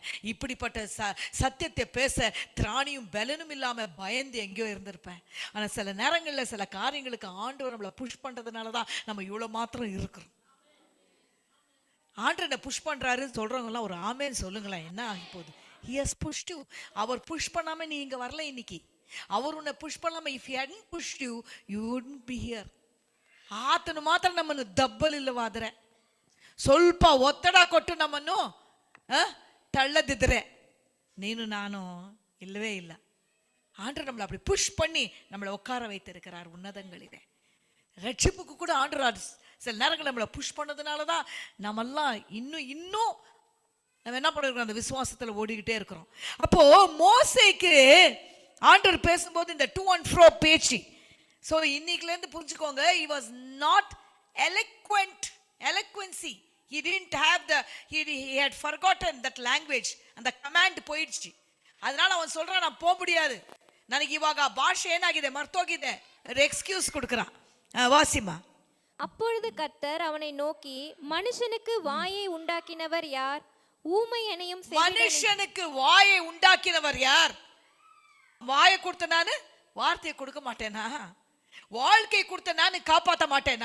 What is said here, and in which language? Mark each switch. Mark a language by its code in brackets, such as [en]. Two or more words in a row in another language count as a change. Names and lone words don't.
[ta] இப்படிப்பட்ட சத்தியத்தை பேச திராணியும் பலனும் இல்லாமல் பயந்து எங்கேயோ இருந்திருப்பேன். ஆனால் சில நேரங்களில் சில காரியங்களுக்கு ஆண்டவர் நம்மளை புஷ் பண்ணுறதுனால தான் நம்ம இவ்வளோ மாத்திரம் இருக்கிறோம். ஆண்டவர் என்னை புஷ் பண்ணுறாருன்னு சொல்கிறவங்களாம் ஒரு ஆமேன்னு சொல்லுங்களேன். என்ன ஆகி போகுது? [en] He has pushed you. [ta] அவர் புஷ் பண்ணாம நீ இங்க வரல. இன்னைக்கு அவர் உன்னை புஷ் பண்ணாம, [en] if he hadn't pushed you, you wouldn't be here. [ta] ஆத்தனு மாத்திரம் நம்ம தப்பல் இல்லை வாதுற. [kn] ಸ್ವಲ್ಪ ಒತ್ತಡ ಕೊಟ್ಟು ನಮ್ಮನ್ನು ತಳ್ಳದಿದ್ರೆ ನೀನು ನಾನು [ta] இல்லவே இல்லை. ஆண்டவர் நம்மளை அப்படி புஷ் பண்ணி நம்மளை உட்கார வைத்திருக்கிறார் உன்னதங்களிலே. ரட்சிப்புக்கு கூட ஆண்டவர் சில நேரங்கள் நம்மளை புஷ் பண்ணதுனால தான் நம்மெல்லாம் இன்னும் நம்ம என்ன பண்ணிருக்கோம், அந்த விசுவாசத்தில் ஓடிக்கிட்டே இருக்கிறோம். அப்போ மோசேக்கு ஆண்டவர் பேசும்போது இந்த [en] to and fro [ta] பேச்சு. ஸோ இன்னைக்குலேருந்து புரிஞ்சுக்கோங்க, [en] he was not eloquency. He didn't have he had forgotten that language. [ta] அந்த கமாண்ட் போயிடுச்சு. அதனால அவன் சொல்றான், நான் போக முடியாது, [kn] ನನಗೆ ಇವಾಗ ಭಾಷೆ ಏನಾಗಿದೆ ಮರ್ತೋಗಿದೆ, [ta] ஒரு எக்ஸ்கியூஸ் கொடுக்குறான். வாசிமா. அப்பொழுது கர்த்தர் அவனை நோக்கி, மனுஷனுக்கு வாயை உண்டாக்கினவர் யார்? ஊமையனையும் மனுஷனுக்கு வாயை உண்டாக்கினவர் யார்? வாயை கொடுத்த நானு வார்த்தையை கொடுக்க மாட்டேனா? வாழ்க்கை கொடுத்த நானு காப்பாற்ற மாட்டேனா?